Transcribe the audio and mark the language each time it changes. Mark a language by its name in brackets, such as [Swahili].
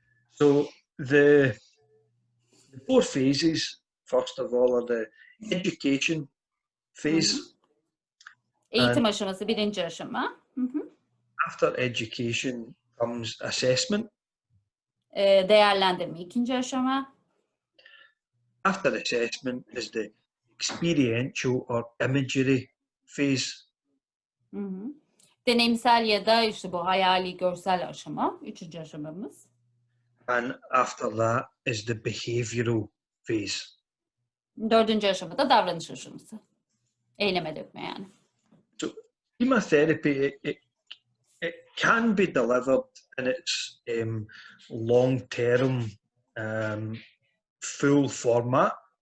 [English] So the 4 phases, first of all, are the education phase. [Turkish] Eğitim [English] And [Turkish] aşaması birinci aşama. [English] after education comes assessment. [Turkish] Değerlendirme ikinci aşama. After assessment is the experiential or imagery phase. Deneyimsel ya da işte bu hayali görsel aşama. Üçüncü aşamamız. [English] And after that is the behavioral phase. [Turkish] Dördüncü aşamada davranış aşaması. Eyleme dökme yani. [English] So chemotherapy, it can be delivered in its long-term, full format.